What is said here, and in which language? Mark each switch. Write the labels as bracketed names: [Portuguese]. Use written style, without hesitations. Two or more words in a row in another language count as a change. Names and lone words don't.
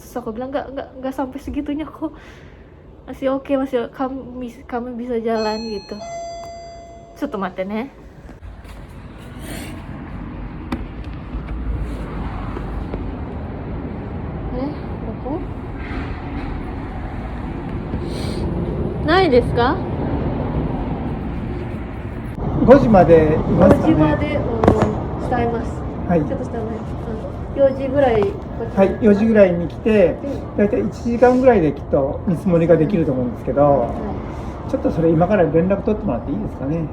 [Indonesian] So, aku bilang nggak sampai segitunya kok, masih oke, masih kami bisa jalan gitu. Setumaten ya. Koko? [Japanese] ないですか? 5時までいますか 5時まね。で伝えます。はいちょっと伝えます。4時ぐらい。はい、4時ぐらいに来て、だいたい1時間ぐらいできっと見積もりができると思うんですけど、ちょっとそれ今から連絡取ってもらっていいですかね。